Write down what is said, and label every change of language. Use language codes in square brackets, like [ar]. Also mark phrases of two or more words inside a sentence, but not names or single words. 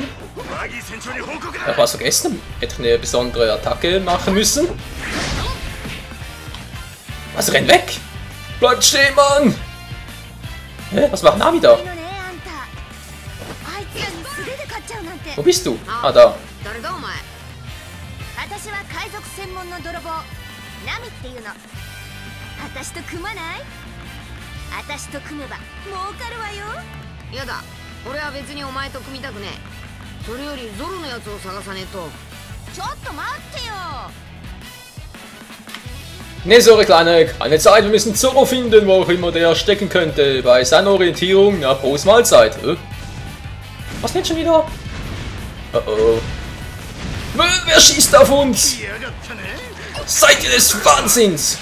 [de] Ich hab was vergessen. Hätte ich eine besondere Attacke machen müssen. Was, renn weg? Bleibt stehen, Mann! Hä? Was macht Nami da? Wo bist du? Ah, da. [ja] 私は海賊専門の泥棒ナミっていうの。私と組まない？私と組めば儲かるわよ。やだ、俺は別にお前と組みたくねえ。それよりゾロのやつを探さねえと。ちょっと待ってよ。 [de] Ne, so Kleine, keine Zeit, wir müssen Zorro finden, wo auch immer der stecken könnte. Bei seiner Orientierung, na, Prost Mahlzeit. Was denn schon wieder? Oh oh. Wer schießt auf uns? Seid ihr des Wahnsinns?